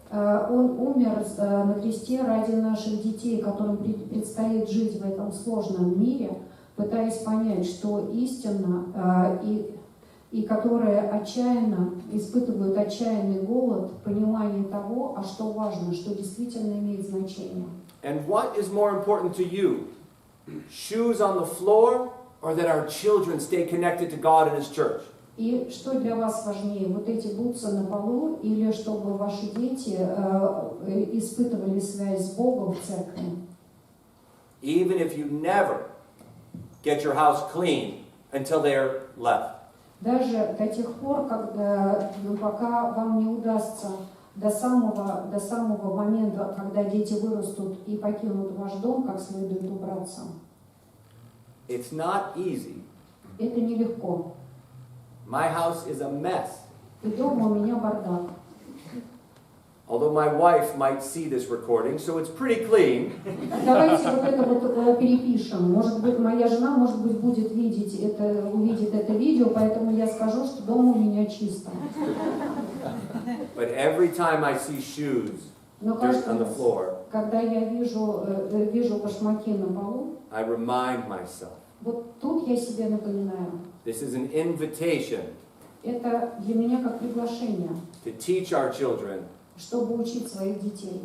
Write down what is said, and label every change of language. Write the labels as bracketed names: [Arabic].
[Russian] Он умер на кресте ради наших детей, которым предстоит жить в этом сложном мире, пытаясь понять, что истинно, и которые отчаянно испытывают отчаянный голод, понимание того, а что важно, что действительно имеет значение. [English] And what is more important to you? Shoes on the floor, or that our children stay connected to God and His church? [Russian] И что для вас важнее, вот эти бутсы на полу, или чтобы ваши дети испытывали связь с Богом в церкви? [English] Even if you never get your house clean until they're left. [Russian] Даже до тех пор, пока вам не удастся до самого момента, когда дети вырастут и покинут ваш дом, как следует убраться. [English] It's not easy. [Russian] Это нелегко. [English] My house is a mess. [Russian] И дома у меня бардак. [English] Although my wife might see this recording, so it's pretty clean. [Russian] Давайте вот это вот перепишем. Может быть, моя жена, будет увидит это видео, поэтому я скажу, что дома у меня чисто. [English] But every time I see shoes on the floor, [Russian] когда я вижу башмаки на полу, [English] I remind myself. [Russian] Вот тут я себе напоминаю. [English] This is an invitation. [Russian] Это для меня как приглашение. [English] To teach our children. [Russian] Чтобы учить своих детей.